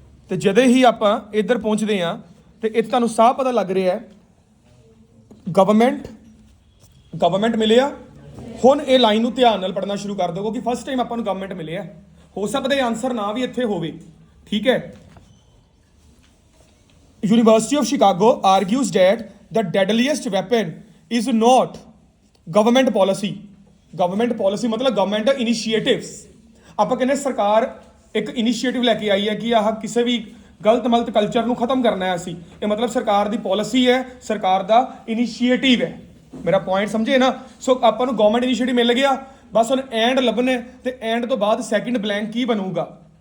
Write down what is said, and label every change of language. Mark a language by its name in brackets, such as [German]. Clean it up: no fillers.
[Punjabi] ਤੇ ਜਦੋਂ ਹੀ ਆਪਾਂ ਇੱਧਰ ਪਹੁੰਚਦੇ ਹਾਂ ਤੇ ਇੱਥੇ ਤੁਹਾਨੂੰ ਸਾਫ਼ ਪਤਾ ਲੱਗ ਰਿਹਾ ਹੈ ਗਵਰਨਮੈਂਟ ਮਿਲਿਆ। ਹੁਣ ਇਹ ਲਾਈਨ ਨੂੰ ਧਿਆਨ ਨਾਲ ਪੜ੍ਹਨਾ ਸ਼ੁਰੂ ਕਰ ਦਿਓ ਕਿਉਂਕਿ ਫਸਟ ਟਾਈਮ ਆਪਾਂ ਨੂੰ ਗਵਰਨਮੈਂਟ ਮਿਲਿਆ। ਹੋ ਸਕਦਾ ਹੈ ਆਨਸਰ ਨਾ ਵੀ ਇੱਥੇ ਹੋਵੇ, ਠੀਕ ਹੈ। [English] University of Chicago argues that the deadliest weapon is not government policy. Government policy मतलब government initiatives. [Punjabi] ਆਪਾਂ ਕਹਿੰਦੇ ਸਰਕਾਰ ਇੱਕ ਇਨੀਸ਼ੀਏਟਿਵ ਲੈ ਕੇ ਆਈ ਹੈ ਕਿ ਆਹ ਕਿਸੇ ਵੀ ਗਲਤ ਮਲਤ ਕਲਚਰ ਨੂੰ ਖਤਮ ਕਰਨਾ ਹੈ ਅਸੀਂ। ਇਹ ਮਤਲਬ ਸਰਕਾਰ ਦੀ ਪਾਲਿਸੀ ਹੈ, ਸਰਕਾਰ ਦਾ ਇਨੀਸ਼ੀਏਟਿਵ ਹੈ। ਮੇਰਾ ਪੁਆਇੰਟ ਸਮਝੇ ਨਾ। ਸੋ ਆਪਾਂ ਨੂੰ ਗਵਰਨਮੈਂਟ ਇਨੀਸ਼ੀਏਟਿਵ ਮਿਲ ਗਿਆ, ਬਸ ਹੁਣ ਐਂਡ ਲੱਭਣੇ ਤੇ ਐਂਡ ਤੋਂ ਬਾਅਦ ਸੈਕਿੰਡ ਬਲੈਂਕ ਕੀ ਬਣੂਗਾ।